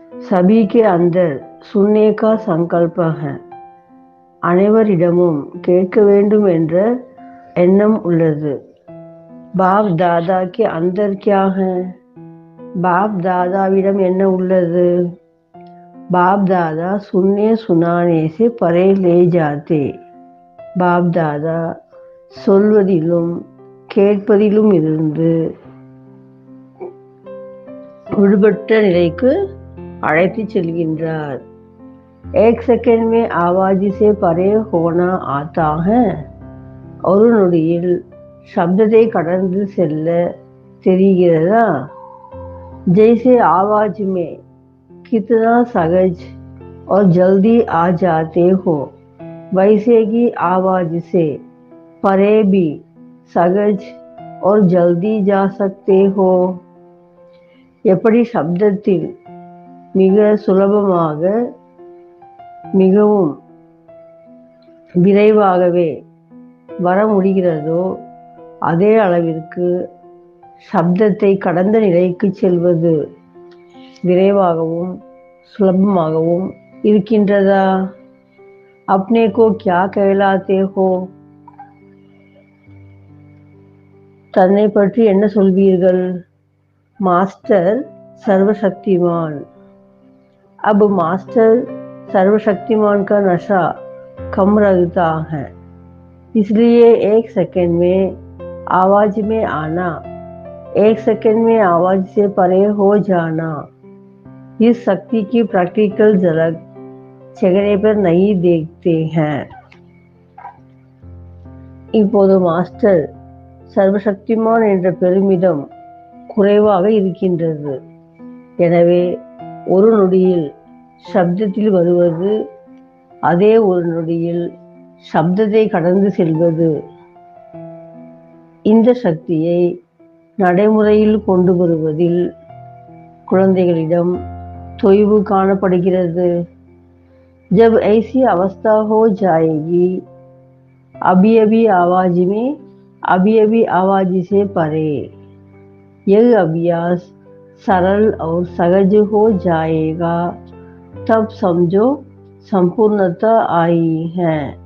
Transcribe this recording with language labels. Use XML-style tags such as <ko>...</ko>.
<hi>सभी के अंदर सुनने का संकल्प है.</hi> <ta>அனைவரிடமும் கேட்க வேண்டும் என்ற எண்ணம் உள்ளது.</ta> <hi>பாப் தாதா के अंदर क्या है?</hi> <ta>பாப் தாதாவிடம் என்ன உள்ளது?</ta> <hi>பாப் தாதா सुनने सुनाने से परे ले जाते.</hi> <ta>பாப் தாதா சொல்வதிலும் கேட்பதிலும் இருந்து விடுபட்ட நிலைக்கு அழைத்து செல்கின்றார்.</ta> <hi>एक सेकंड में आवाज से परे होना आता है.</hi> <ta>ஒரு நொடியில் சப்தத்தை கடந்து செல்ல தெரிகிறதா?</ta> <hi>जैसे आवाज में कितना सहज और जल्दी आ जाते हो, वैसे ही आवाज से परे भी सहज और जल्दी जा सकते हो.</hi> <ta>எப்படி சப்தத்தில் மிக சுலபமாக மிகவும் விரைவாகவே வர முடிகிறதோ, அதே அளவிற்கு சப்தத்தை கடந்த நிலைக்கு செல்வது விரைவாகவும் சுலபமாகவும் இருக்கின்றதா?</ta> <hi>अपने को क्या कहलाते हो?</hi> <ta>தன்னை பற்றி என்ன சொல்வீர்கள்?</ta> <hi>मास्टर सर्वशक्तिमान. अब मास्टर सर्वशक्तिमान का नशा कम रहता है, इसलिए एक सेकंड में आवाज में आना, एक सेकंड में आवाज से परे हो जाना, इस शक्ति की प्रैक्टिकल झलक चेहरे पर नहीं देखते हैं.</hi> <ta>இப்போது மாஸ்டர் சர்வசக்திமான் என்ற பெருமிதம் குறைவாக இருக்கின்றது. எனவே ஒரு நொடியில் சப்தத்தில் வருவது, அதே ஒரு நொடியில் சப்தத்தை கடந்து செல்வது. இந்த சக்தியை நடைமுறையில் கொண்டு வருவதில் குழந்தைகளிடம் தொய்வு காணப்படுகிறது.</ta> <hi>जब ऐसी अवस्था हो जाएगी, अभी अभी आवाज में अभी अभी आवाज से परे, यह अभ्यास सरल और सहज हो जाएगा, तब समझो संपूर्णता आई है.</hi>